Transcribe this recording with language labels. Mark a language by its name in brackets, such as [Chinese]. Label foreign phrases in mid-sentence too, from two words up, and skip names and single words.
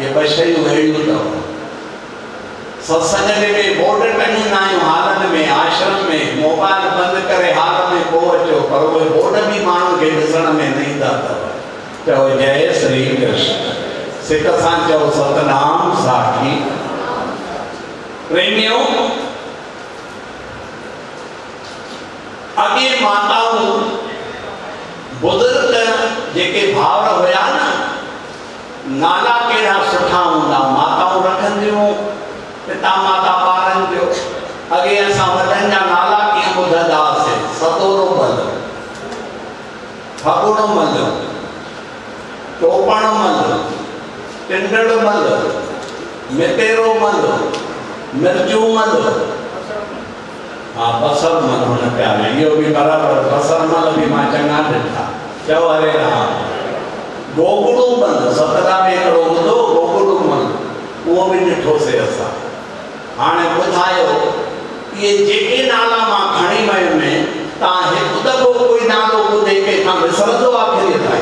[Sindhi] इहे ॿ शयूं अहिड़ियूं अथव। सत्संग में बोर्ड टंगींदा आहियूं हालनि में, आश्रम में, मोबाइल बंदि करे हाल में पोइ अचो, पर उहे बोर्ड बि माण्हुनि खे ॾिसण में न ईंदा अथव। चओ जय श्री कृष्ण। सिक सां चओ सतनाम साखी। प्रेमियों, अॻे माताऊं बुज़ुर्ग जेके भावर हुया न, नाला कहिड़ा सुठा हूंदा माताऊं रखंदियूं, पिता माता ॿारनि जो। अॻे असां वॾनि जा नाला कीअं ॿुधंदा हुआसीं? सतोरोमल, फगुणमल, टोपणमल, टिंडड़मल, मितेरोमल, मिर्जूमल, हाँ बसरमल हुन प्यारे, इहो बि बराबरि। बसरमल बि मां चङा ॾिठा। चओ हरे राम। गोगड़ूमल, सतरा में हिकिड़ो हूंदो गोगड़ूमल, उहो बि ॾिठोसीं असां। हाणे ॿुधायो, इहे जेके नाला मां खणी वयुमि, तव्हां हिकु दफ़ो कोई नालो ॿुधे कंहिंखां विसरंदो आख़िरी ताईं?